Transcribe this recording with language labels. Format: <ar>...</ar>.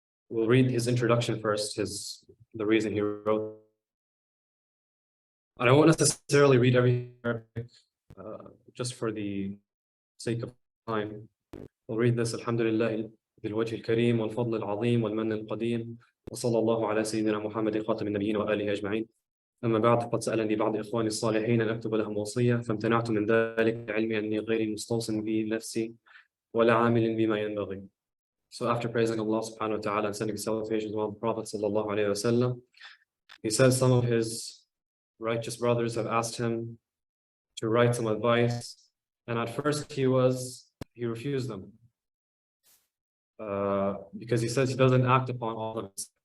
<en>We'll read his introduction first, the reason he wrote. And I won't necessarily read every Arabic, just for the sake of time. We'll read this.</en> <ar>Alhamdulillah بالوجه الكريم والفضل العظيم والمن القديم وصلى الله على سيدنا محمد خاتم النبيين وآله أجمعين. أما بعد قد سألني بعض إخواني الصالحين أن أكتب لهم وصية فامتنعت من ذلك علمي أني غير مستوصٍ بنفسي ولا عامل بما ينبغي.</ar> <en>So after praising Allah subhanahu wa ta'ala and sending salutations on the Prophet sallallahu alayhi wa sallam, he says some of his righteous brothers have asked him to write some advice, and at first he refused them because he says he doesn't act upon all of it.</en>